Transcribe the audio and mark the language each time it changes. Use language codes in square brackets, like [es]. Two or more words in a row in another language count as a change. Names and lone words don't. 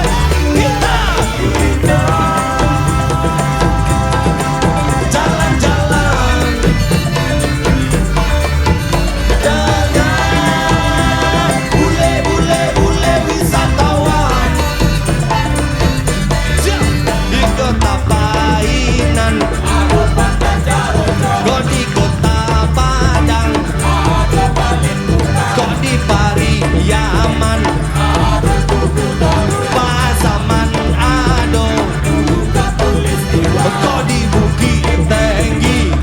[id] Kita jalan-jalan dengan bule-bule wisatawan. [min] Di kota Painan, kok di kota Padang, kok di Pariaman, Pasaman Ado, kok di Bukit Tinggi.